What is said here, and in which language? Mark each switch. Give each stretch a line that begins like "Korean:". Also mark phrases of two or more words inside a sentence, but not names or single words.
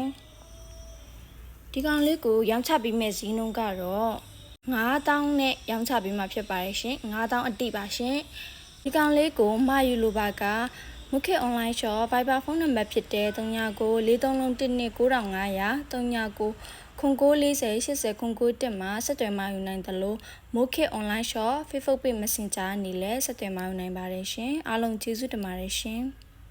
Burmese: ဒီကောင်လေးကိုရောင်းချပေးမယ့်ဈေးနှုန်းကတော့9000နဲ့ရောင်းချပေးမှာဖြစ်ပါတယ်ရှင်9000အတိပါရှင်ဒီကောင်လေးကိုမှာယူလိုပါကမုခေ
English: online shop
Burmese: Viber ဖုန်းနံပါတ်ဖြစ်တဲ့3993319500 3990809091မှာဆက်သွယ်မှယူနိုင်တယ်လို့မိုးခေ
English: online shop Facebook page messenger
Burmese: အနေနဲ့ဆက်သွယ်မှယူနိုင်ပါတယ်ရှင်အားလုံးကျေးဇူးတင်ပါတယ်ရှင်